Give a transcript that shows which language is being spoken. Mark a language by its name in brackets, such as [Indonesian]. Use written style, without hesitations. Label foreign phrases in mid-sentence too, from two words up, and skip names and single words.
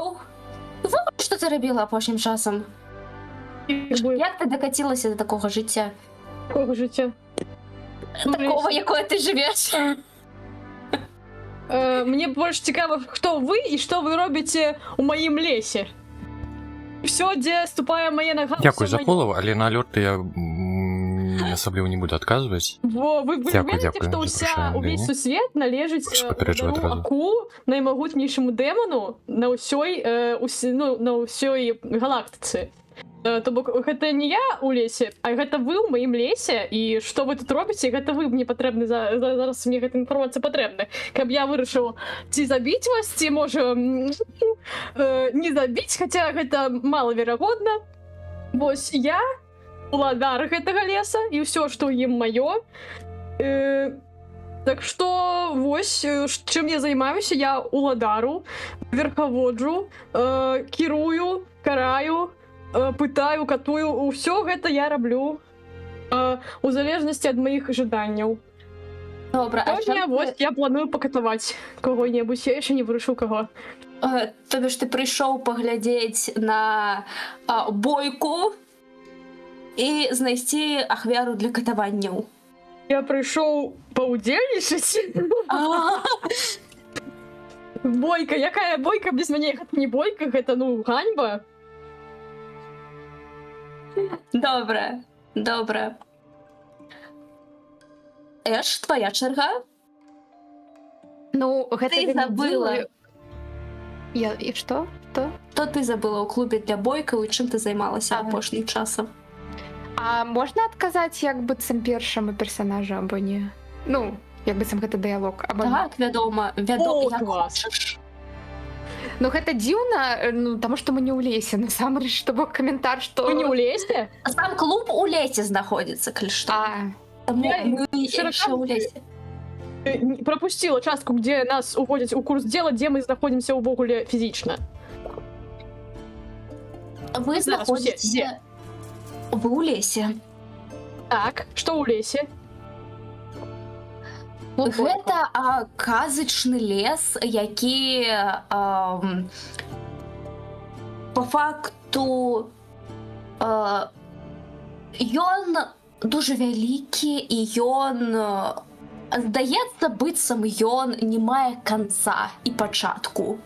[Ukrainian] Що ти робила апошнім часом? Як ти докатилася до такого життя? Такого життя. Такого, якое ти живеш? Мені більше цікаво, хто ви і що ви робите у моїм лісі. Все, де ступає моя нога. Дякую все за моє. [Belarusian] фоллоу, але на алерты я асабліва не буду адказваць. [Ukrainian] Во, ви Дякую, вірите, дякую що за вся запрошення, увесь Ні. сусвіт належить Прошу попереджувати одному одразу. Аку, наймогутнішому демону на усій галактиці. Тобто, [Belarusian] гэта не я у лесе, а гэта вы ў маім лесе, і што вы тут робіце, гэта вы мне патрэбны, зараз мне гэта інфармацыя патрэбна, каб я вырашыў, ці забіць вас, ці можа не забіць, хаця гэта малаверагодна. Вось я уладар гэтага леса, і ўсё, што ў ім маё. Так што, вось, чым я займаюся, я уладару, верхаводжу, кірую, караю, пытаю, катую, ўсё гэта я раблю у залежнасці ад маіх жаданняў. [Ukrainian] Добре, а [Belarusian] Сёння, вось, я планую пакатаваць кого-небудзь, я яшчэ не вырашыў каго. [Ukrainian] Тобі ж ти прийшов поглядіти на бойку і знайти [Belarusian] ахвяру для катаванняў. Я прыйшоў паўдзельнічаць. Бойка, якая бойка без мяне? Гэта не бойка, гэта, ну, ганьба. [Ukrainian] Добре, добре. Еш, твоя черга. [Belarusian] Ну, гэта [Ukrainian] Ти забыла. [Belarusian] Я і што? Што? [Ukrainian] Що ти забыла ў клубе для бойкаў і чым ти займалася Ага. [Belarusian] апошнім часам? А можна адказаць як быццам першаму персонажу або не? Ну, як быццам гэта дыялог або не? Так, вядома, О, як клас. хочаш. Ну гэта дзіўна, ну таму што мы не ў лесе, насамрэч, то бок каментар, што Вы не ў лесе? Сам клуб у лесе знаходзіцца, калі што. А, Таму я мы [Ukrainian] широка- [Belarusian] яшчэ ў лесе. [Ukrainian] Пропустила частку, [Russian] где нас уводят у курс дела, где мы знаходимся увогуле фізічна. [Ukrainian] Ви [Belarusian] Зараз усе, знаходзіцеся... Ви ў лесе. Так, што ў лесе? Гэта казачны лес, які по факту ён дуже вялікі і ён здаецца быццам ён не мае канца і пачатку.